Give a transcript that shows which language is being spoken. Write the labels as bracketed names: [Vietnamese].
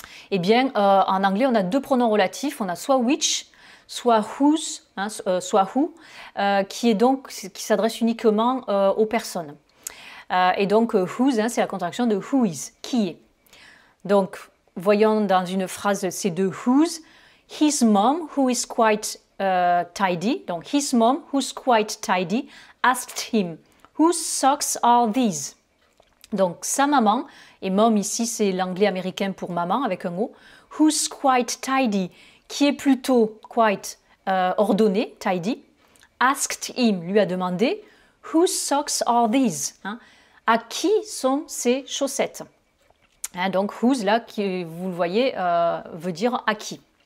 [French] Eh bien, en anglais, on a 2 pronoms relatifs. On a soit which, soit whose, hein, soit who, qui s'adresse uniquement aux personnes. Et donc whose, hein, c'est la contraction de who is, qui est. Donc voyons dans une phrase ces 2 whose. [English] His mom, who is quite tidy, donc his mom, who's quite tidy, asked him, whose socks are these? [French] Donc sa maman, et mom ici c'est l'anglais américain pour maman avec un O, [English] who's quite tidy, [French] qui est plutôt quite ordonné, tidy, [English] asked him, [French] lui a demandé, [English] whose socks are these? [French] Hein, à qui sont ces chaussettes? Hein, donc whose là, qui, vous le voyez, veut dire à qui.